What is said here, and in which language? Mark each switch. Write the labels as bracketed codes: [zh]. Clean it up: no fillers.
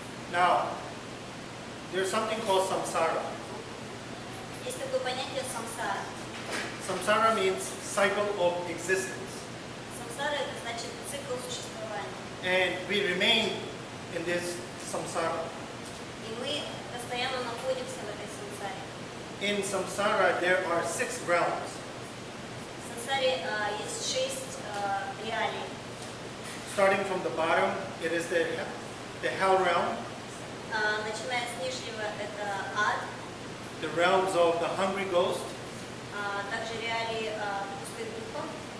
[en] Now, there's something called samsara. [ru] Есть такое понятие самсара. [en] Samsara means cycle of existence. [ru] Самсара – это значит цикл существования. [en] And we remain in this samsara. [ru] И мы постоянно находимся в этой самсаре. [en] In samsara, there are 6 realms. [ru] В самсаре есть 6 реалий. [en] Starting from the bottom, it is the hell realm, [ru] Начиная с нижнего, это ад, [en] the realms of the hungry ghost, [ru] также реалии пустых духов,